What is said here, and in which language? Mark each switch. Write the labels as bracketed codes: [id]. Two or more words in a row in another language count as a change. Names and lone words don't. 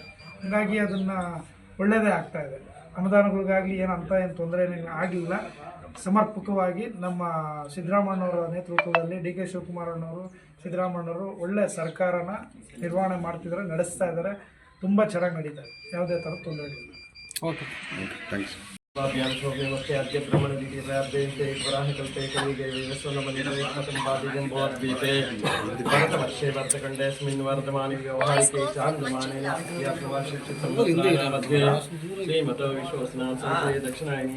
[kn] ಹಾಗಾಗಿ ಅದನ್ನು ಒಳ್ಳೆಯದೇ ಆಗ್ತಾ ಇದೆ. ಅನುದಾನಗಳಿಗಾಗಲಿ ಏನು ತೊಂದರೆ ಆಗಲಿಲ್ಲ. ಸಮರ್ಪಕವಾಗಿ ನಮ್ಮ ಸಿದ್ದರಾಮಣ್ಣವರ ನೇತೃತ್ವದಲ್ಲಿ DK ಶಿವಕುಮಾರಣ್ಣವರು, ಸಿದ್ದರಾಮಣ್ಣವರು ಒಳ್ಳೆಯ ಸರ್ಕಾರನ ನಿರ್ವಹಣೆ ಮಾಡ್ತಿದ್ದಾರೆ, ನಡೆಸ್ತಾ ಇದ್ದಾರೆ. ತುಂಬ ಚೆನ್ನಾಗಿ ನಡೀತಾ ಇದೆ, ಯಾವುದೇ ಥರದ ತೊಂದರೆಗಳಿಲ್ಲ. ಓಕೆ, ಥ್ಯಾಂಕ್ಸ್. [sa] भरतवर्षे वर्तखण्डेऽस्मिन् वर्धमाने व्यवहारिके चान्द्रमाने मध्ये श्रीमतो विश्वस्नां संशये दक्षिणायने